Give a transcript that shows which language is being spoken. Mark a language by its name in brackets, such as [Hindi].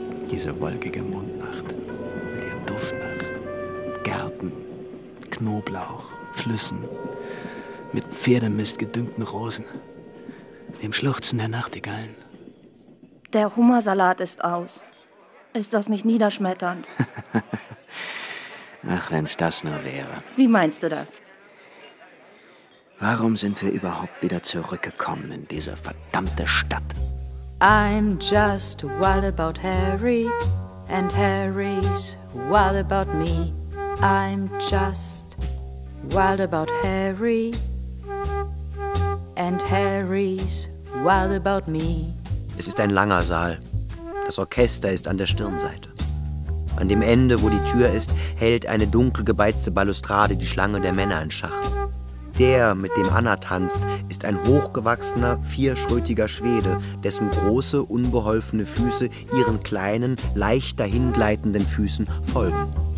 [German] Diese wolkige Mondnacht mit ihrem Duft nach Gärten, Knoblauch, Flüssen, mit Pferdemist gedüngten Rosen, dem Schluchzen der Nachtigallen. Der Hummersalat ist aus. Ist das nicht niederschmetternd? Ach, wenn's das nur wäre. Wie meinst du das? Warum sind wir überhaupt wieder zurückgekommen in diese verdammte Stadt? [English] I'm just wild about Harry and Harry's wild about me. I'm just wild about Harry and Harry's wild about me. [German] Es ist ein langer Saal. Das Orchester ist an der Stirnseite. An dem Ende, wo die Tür ist, hält eine dunkel gebeizte Balustrade die Schlange der Männer in Schach. Der, mit dem Anna tanzt, ist ein hochgewachsener, vierschrötiger Schwede, dessen große, unbeholfene Füße ihren kleinen, leicht dahingleitenden Füßen folgen.